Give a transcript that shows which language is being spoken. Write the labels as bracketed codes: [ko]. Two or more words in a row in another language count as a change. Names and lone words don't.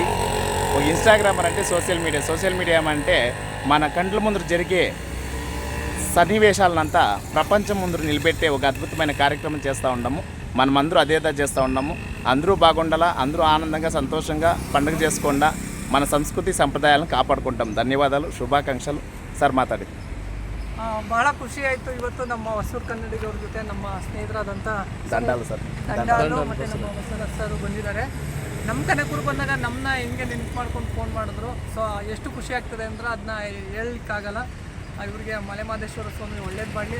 [te] ఒక ఇన్స్టాగ్రామర్ అంటే [en] social media [te] అంటే మన కంట్ల ముందు జరిగే సన్నివేశాలనంతా ప్రపంచం ముందు నిలబెట్టే ఒక అద్భుతమైన కార్యక్రమం చేస్తూ ఉన్నాము. మనమందరూ అదేదా చేస్తూ ఉన్నాము. అందరూ బాగుండాలా, అందరూ ఆనందంగా సంతోషంగా పండుగ చేసుకుండా మన సంస్కృతి సంప్రదాయాలను కాపాడుకుంటాం. ధన్యవాదాలు, [kn] ಶುಭಾಕಾಂಕ್ಷಲು. ಸರ್ ಮಾತಾಡಿ. ಭಾಳ ಖುಷಿ ಆಯಿತು. ಇವತ್ತು ನಮ್ಮ ಹೊಸೂರು ಕನ್ನಡಿಗವ್ರ ಜೊತೆ ನಮ್ಮ ಸ್ನೇಹಿತರಾದಂಥ ದಂಡಾಲು ಸರ್, ದಂಡಾಲು ಮತ್ತು ನಮ್ಮ ಬಸವರಾಜ್ ಸರ್ ಬಂದಿದ್ದಾರೆ. ನಮ್ಮ ಕನಕಪುರ ಬಂದಾಗ ನಮ್ಮನ್ನ ಹೆಂಗೆ ನೆನಪು ಮಾಡ್ಕೊಂಡು ಫೋನ್ ಮಾಡಿದ್ರು. ಸೊ ಎಷ್ಟು ಖುಷಿ ಆಗ್ತದೆ ಅಂದ್ರೆ ಅದನ್ನ ಹೇಳಲಿಕ್ಕಾಗಲ್ಲ. ಇವರಿಗೆ ಮಲೆಮಹದೇಶ್ವರ ಸ್ವಾಮಿ ಒಳ್ಳೇದು ಮಾಡಲಿ.